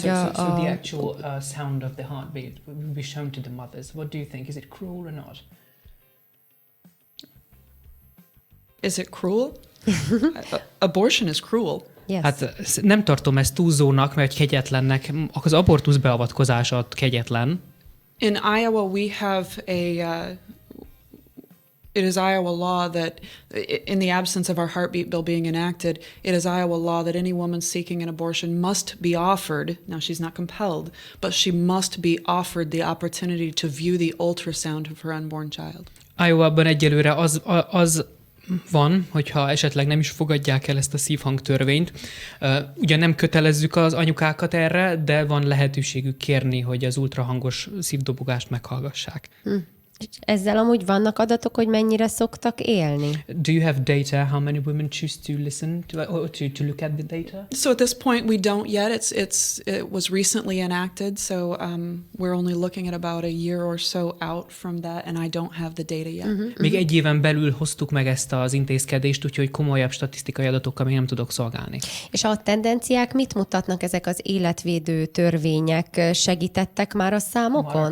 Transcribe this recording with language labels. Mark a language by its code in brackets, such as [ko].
[en] So the actual sound of the heartbeat will be shown to the mothers. What do you think? Is it cruel or not? Is it cruel? Abortion is cruel. Yes. [hu] Hát nem tartom ezt túlzónak, mert kegyetlennek. Az abortusz beavatkozása kegyetlen. [en] In Iowa, we have it is Iowa law that, in the absence of our heartbeat bill being enacted, it is Iowa law that any woman seeking an abortion must be offered, now she's not compelled, but she must be offered the opportunity to view the ultrasound of her unborn child. [hu] Iowa-ban egyelőre az van, hogyha esetleg nem is fogadják el ezt a szívhangtörvényt. Ugyan nem kötelezzük az anyukákat erre, de van lehetőségük kérni, hogy az ultrahangos szívdobogást meghallgassák. Ezzel amúgy vannak adatok, hogy mennyire szoktak élni? [en] Do you have data? How many women choose to listen to look at the data? So at this point we don't yet. It was recently enacted, so we're only looking at about a year or so out from that, and I don't have the data yet. [hu] Még egy éven belül hoztuk meg ezt az intézkedést, úgyhogy komolyabb statisztikai adatokkal még nem tudok szolgálni. És a tendenciák mit mutatnak ezek az életvédő törvények? Segítettek már a számokon?